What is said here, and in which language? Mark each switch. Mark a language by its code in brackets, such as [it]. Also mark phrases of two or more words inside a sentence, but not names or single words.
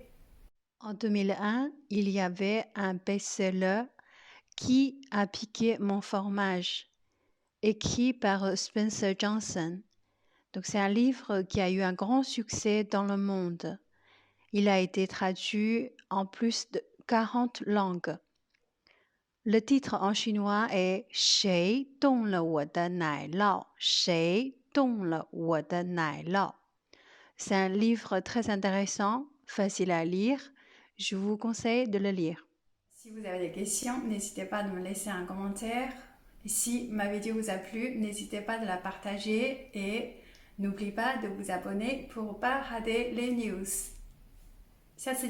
[fr] En 2001, il y avait un best-seller Qui a piqué mon fromage, écrit par Spencer Johnson. Donc c'est un livre qui a eu un grand succès dans le monde. Il a été traduit en plus de 40 langues. Le titre en chinois est 谁动了我的奶酪? 谁动了我的奶酪? C'est un livre très intéressant, facile à lire. Je vous conseille de le lire. Si vous avez des questions, n'hésitez pas à me laisser un commentaire. Et si ma vidéo vous a plu, n'hésitez pas de la partager et n'oubliez pas de vous abonner pour ne pas rater les news.